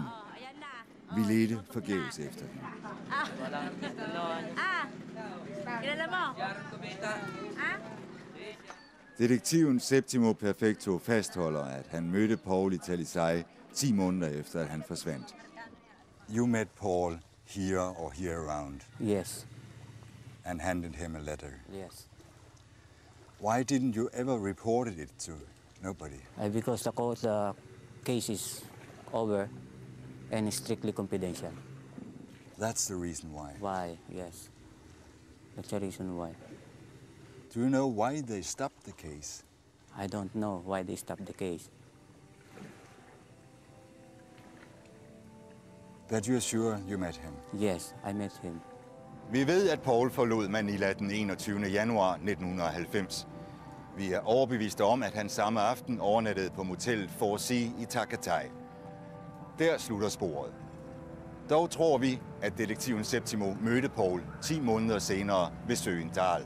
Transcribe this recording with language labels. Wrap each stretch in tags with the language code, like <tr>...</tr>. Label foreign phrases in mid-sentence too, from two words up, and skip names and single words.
<da>Vi ledte forgæves efter hende. Detektiven Septimo Perfecto fastholder, at han mødte Paul i Talisai 10 måneder efter, at han forsvandt.</da> <en>You met Paul here or here around? Yes. And handed him a letter? Yes. Why didn't you ever report it to nobody? Because the case is over and is strictly confidential. That's the reason why? Why, yes. That's the reason why. Do you know why they stopped the case? I don't know why they stopped the case. But you're sure you met him? Yes, I met him.</en> <da>Vi ved, at Paul forlod Manila den 21. januar 1990. Vi er overbeviste om, at han samme aften overnattede på motellet 4C i Takatay. Der slutter sporet. Dog tror vi, at detektiven Septimo mødte Paul 10 måneder senere ved søen Dal.</da>